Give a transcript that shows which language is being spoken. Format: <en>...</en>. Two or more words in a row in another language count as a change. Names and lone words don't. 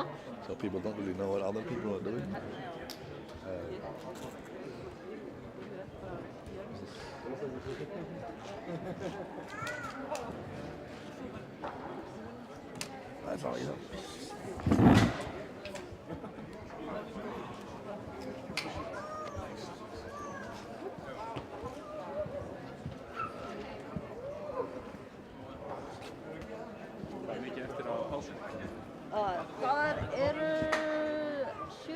<en>So people don't really know what other people are doing. That's all you know.</en> <is>Það er mikið eftir á pásu. Hvað eru 7?</is>